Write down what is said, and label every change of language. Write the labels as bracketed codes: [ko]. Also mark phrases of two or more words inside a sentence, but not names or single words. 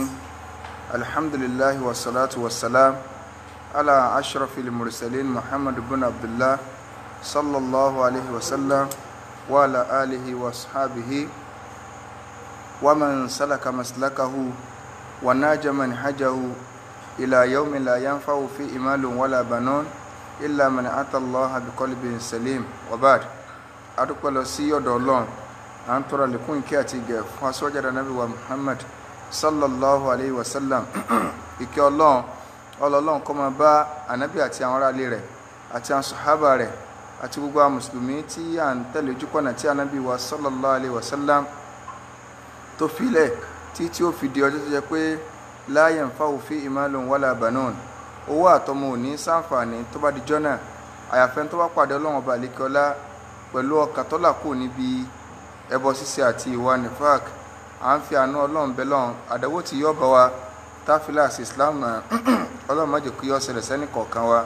[ar] الحمد لله والصلاة والسلام على أشرف المرسلين محمد بن عبد الله صلى الله عليه وسلم وعلى آله وأصحابه ومن سلك مسلكه وناج منهجه إلى يوم لا ينفع فيه مال ولا بنون إلا من أتى الله بقلب سليم وبعد. [yo] adúpẹ́ lọ sí ọ̀dọ̀ Ọlọ́run, à ń tọrọ àlékún ìkẹ́ àti ìgẹ̀ fún aṣọ́jáde Ànábì wa Muhammad [ar] صلى الله عليه وسلم. [yo] Ìkẹ́ Ọlọ́run kó máa bá Ànábì àti àwọn ará ilé rẹ̀ àti àwọn sàhábà rẹ̀ àti gbogbo àwọn mùsùlùmí tí à ń tẹ̀lé ojúpọ̀nà tí Ànábì wa [ar] صلى الله عليه وسلم [yo] tó filẹ̀ tí ó fi di ọjọ́ tó jẹ́ pé [ar] لا ينفع فيه مال ولا بنون, [yo] owó àtọmọ ò ní ṣàǹfààní tó bá di jọ́nà àyàfẹ́ tó bá pàdé Ọlọ́run ọba àlékiọlá pẹ̀lú ọkàn tó là kù níbi ẹbọ ṣíṣe àti ìwà nifak. À ń fi àánú Ọlọ́run bẹ lọ́run, àdánwò tí yọ́ bá wa táfílà sí Islam Ọlọ́run má jẹ́ kí ó ṣẹlẹ̀ sẹ́ni kọ̀ọ̀kan wa.